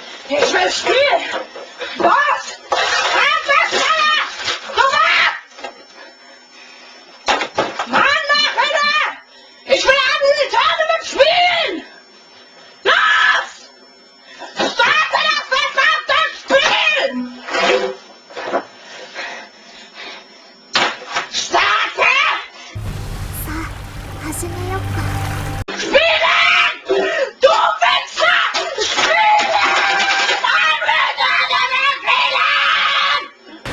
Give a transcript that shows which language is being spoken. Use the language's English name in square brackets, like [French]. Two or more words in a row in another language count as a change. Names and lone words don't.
[German] Ich will spielen! Was? Mann, mach wieder! Ich will an die Tournament spielen! Los! Starte das verdammte Spiel! Starte! [Japanese] さあ、始めよっか。 [German] Spielen! Du Wichser! Spielen! Spielen!